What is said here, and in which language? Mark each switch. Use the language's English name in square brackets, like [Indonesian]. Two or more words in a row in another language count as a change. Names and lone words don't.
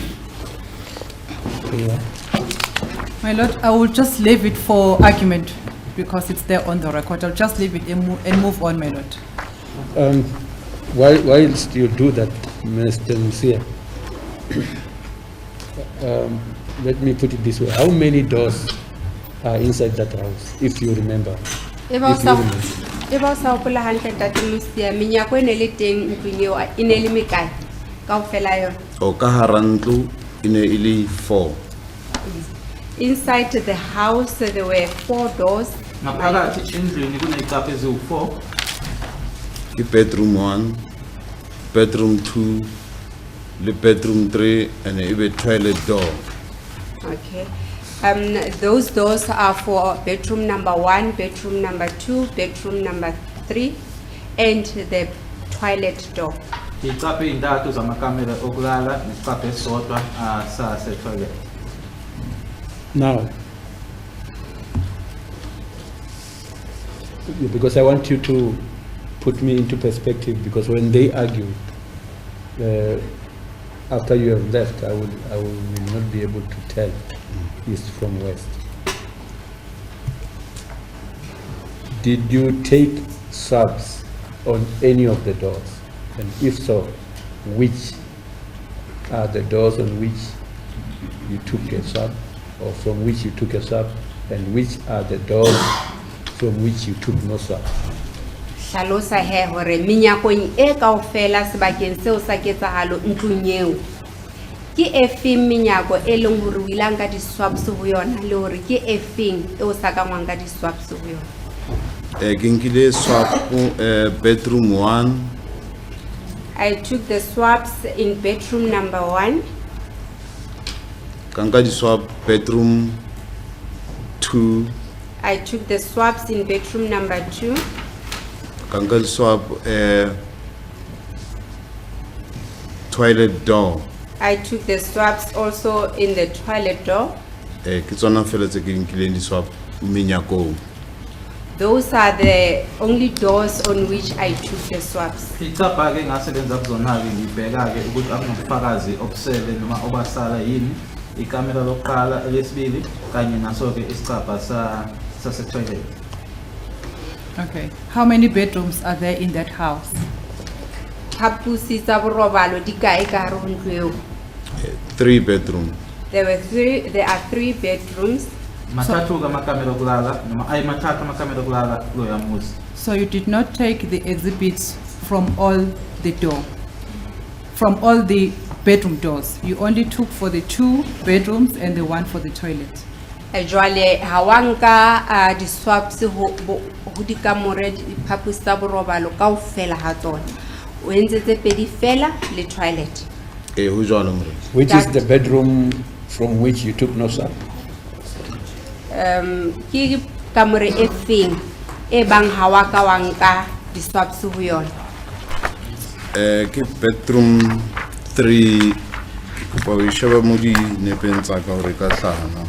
[English] My lord, I will just leave it for argument because it's there on the record. I'll just leave it and move on, my lord. Whilst you do that, Mr. Musia, let me put it this way. How many doors are inside that house, if you remember? [Southern Sotho] E ba o sa hopola hantle Ntate Musia, menyako e ne le teng ntlong eo e ne le mekae kaofela yona? O ka hara ntlo e ne e le 4. [English] Inside the house there were 4 doors. [Zulu] Ngaphakathi endlini kuney'capha eziwu-4. [English] Bedroom 1, bedroom 2, le bedroom 3, and a toilet door. Okay. Those doors are for bedroom number 1, bedroom number 2, bedroom number 3, and the toilet door. [Zulu] Iy'capha ey'ntathu zamakamela okulala nesicapha esisodwa sase-toilet. [English] Now, because I want you to put me into perspective, because when they argue, after you have left, I will not be able to tell east from west. Did you take swabs on any of the doors? And if so, which are the doors on which you took a swab, or from which you took a swab, and which are the doors from which you took no swab? [Southern Sotho] Hlalosa he hore menyakong e kaofela sebakeng seo sa ketsahalo ntlong eo ke efeng menyako e leng hore o ilang ka di-swabs ho yona le hore ke efeng e o sa ka ngwang ka di-swabs ho yona? Ke nkile swab bedroom 1. [English] I took the swabs in bedroom number 1. [Southern Sotho] Ka nka di-swab bedroom 2. [English] I took the swabs in bedroom number 2. [Southern Sotho] Ka nka di-swab [English] toilet door. I took the swabs also in the toilet door. [Southern Sotho] Ke tsona fela tse ke nkileng di-swab menyakong. [English] Those are the only doors on which I took the swabs. [Zulu] Iy'capha-ke engasebenza kuzona-ke ngibheka-ke ukuthi akunobufakazi obusele noma obasala yini ikamera lokuqala elesibili kanye naso-ke isicapha sase-toilet. [English] Okay. How many bedrooms are there in that house? [Southern Sotho] Phapusi tsa borobalo di kae ka hare ho ntlo eo? [English] 3 bedroom. There are 3 bedrooms. [Zulu] Mathathu-ke amakamera okulala noma mathathu amakamera okulala kuloya muzi. [English] So you did not take the exhibits from all the bedroom doors. You only took for the 2 bedrooms and the 1 for the toilet. [Southern Sotho] Jwale ha wa nka di-swabs ho dikamore diphapusi tsa borobalo kaofela ha tsona. O entse tse pedi fela le toilet. Ho jwalo more. [English] Which is the bedroom from which you took no swab? [Southern Sotho] Ke kamore e feng e bang ha wa ka wa nka di-swabs ho yona? Ke bedroom 3. Kopa o sheba mo di nepeng tsa ka hore ka hlaha na.